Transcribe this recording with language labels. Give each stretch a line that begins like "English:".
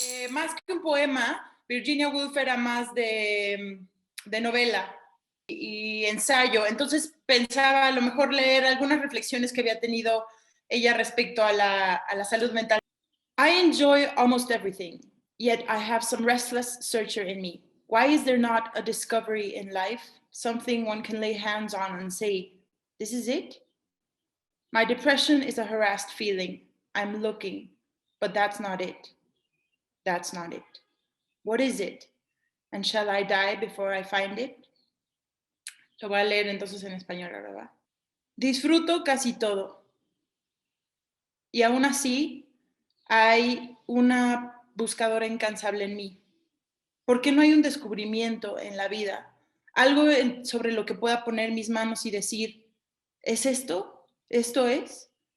Spanish: Más que un poema, Virginia Woolf era más de novela y ensayo. Entonces pensaba a lo mejor leer algunas reflexiones que había tenido ella respecto a la salud mental.
English: I enjoy almost everything, yet I have some restless searcher in me. Why is there not a discovery in life, something one can lay hands on and say, this is it? My depression is a harassed feeling. I'm looking, but that's not it. That's not it. What is it? And shall I die before I find it?
Spanish: Lo voy a leer entonces en español, ¿verdad? Disfruto casi todo. Y aún así hay una buscadora incansable en mí. ¿Por qué no hay un descubrimiento en la vida? Algo sobre lo que pueda poner mis manos y decir, ¿es esto? ¿Esto es?